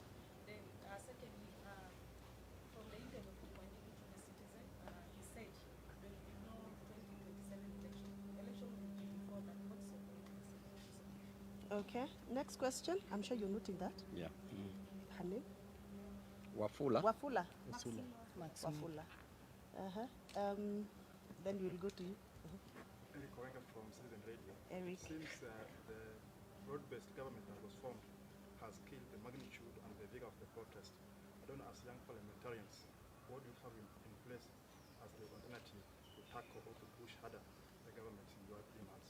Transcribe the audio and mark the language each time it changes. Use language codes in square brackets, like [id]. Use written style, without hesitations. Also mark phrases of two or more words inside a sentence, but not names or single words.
[en] Then secondly, from the interview of Wanjiru to the Citizen, he said there will be no 2027 election. Election will be before that. What's your point on this? Okay. Next question. I'm sure you're noting that. Yeah. Her name? Wafula. Wafula. Maximila. Wafula. Then we'll go to you. Eric Owenga from Citizen Radio. Eric. Since the broad-based government that was formed has killed the magnitude and the vigor of the protest, I don't know, as young parliamentarians, what do you have in place as the alternative to tackle or to push harder the government in your demands?